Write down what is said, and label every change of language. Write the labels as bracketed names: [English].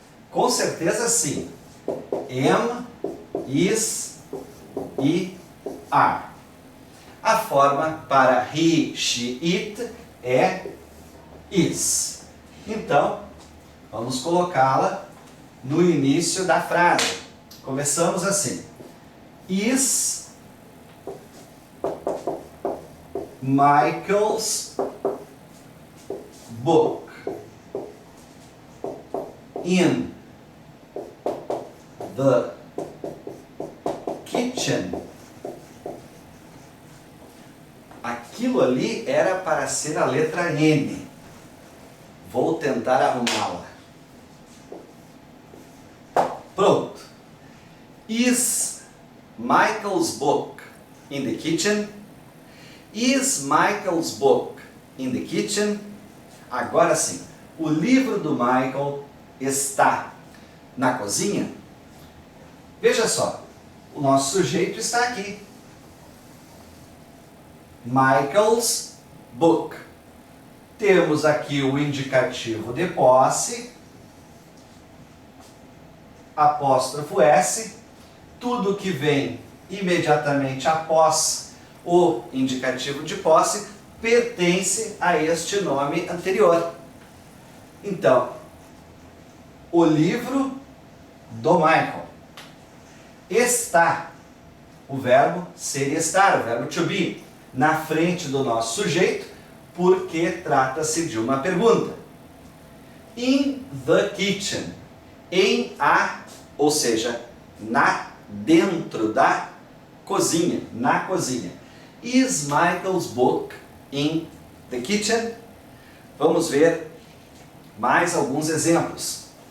[Portuguese] Com certeza sim. Am, is e are. A forma para he, she, it é is. Então, vamos colocá-la no início da frase. Começamos assim. [English] Is Michael's book in the kitchen? [Portuguese] Aquilo ali era para ser a letra N. Vou tentar arrumá-la. Pronto. [English] Is Michael's book in the kitchen? Is Michael's book in the kitchen? [Portuguese] Agora sim, o livro do Michael está na cozinha? Veja só, o nosso sujeito está aqui. [English] Michael's book. [Portuguese] Temos aqui o indicativo de posse, apóstrofo S, tudo que vem imediatamente após o indicativo de posse pertence a este nome anterior. Então, o livro do Michael está, o verbo ser e estar, o verbo to be, na frente do nosso sujeito, porque trata-se de uma pergunta. [English] In the kitchen, [Portuguese] em a, ou seja, dentro da cozinha, na cozinha. [English] Is Michael's book in the kitchen? [Portuguese] Vamos ver mais alguns exemplos.